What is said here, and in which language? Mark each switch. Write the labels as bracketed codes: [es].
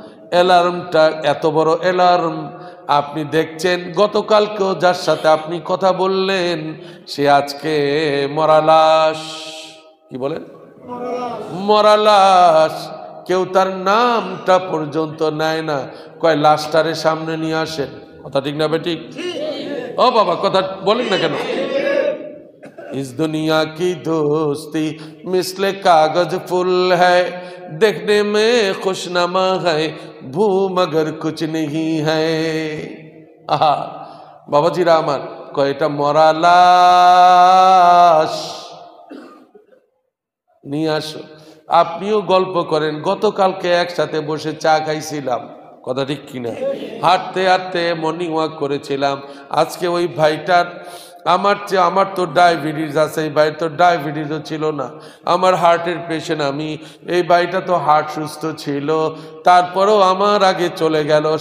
[bn] অ্যালার্মটা এত বড় অ্যালার্ম, আপনি দেখছেন গতকালকেও যার সাথে আপনি কথা বললেন সে আজকে মরা লাশ। কি বলেন? মরা লাশ। কেউ তার নামটা পর্যন্ত নেয় না, কয় লাশটারে সামনে নিয়ে আসেন। কথা ঠিক না বেঠিক? ও বাবা কথা বলেন না কেন? [hi] इस दुनिया की दोस्ती मिसले कागज फुल है, देखने में खुशनमा है, भू मगर कुछ नहीं है। [bn] आहा बाबाजीरा আমার কয়টা মরা লাশ নিয়ে আসো। আপনিও গল্প করেন, গতকালকে একসাথে বসে চা খাইছিলাম, কথা ঠিক কিনা? হাঁটতে হাঁটতে মর্নিং ওয়াক করেছিলাম। আজকে ওই ভাইটার আমার তো ডায়াবেটিস আছে, এই ভাইয়ের তো ডায়াবেটিসও ছিল না, আমার হার্টের পেশেন্ট আমি, এই ভাইটা তো হার্ট সুস্থ ছিল, তারপরেও আমার আগে চলে গেল।